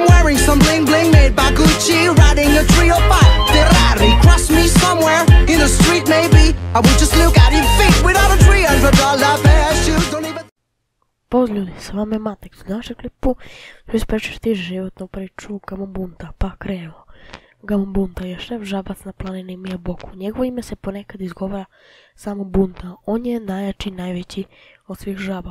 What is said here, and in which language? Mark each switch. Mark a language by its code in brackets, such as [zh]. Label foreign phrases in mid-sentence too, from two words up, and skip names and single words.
[en] wearing some bling bling made by Gucci, riding a 305 Ferrari. Cross me somewhere in the street maybe, I would just look at your feet without a $300 pair of shoes. Don't even... [bs] Pozdrav ljudi, s vama je Matex. U našem klipu ću ispričati životnu priču Gamabunta, pa krenemo. Gamabunta je šef žabac na planini Miyaboku. Njegovo ime se ponekad izgovara samo Bunta. On je najjači i najveći od svih žaba.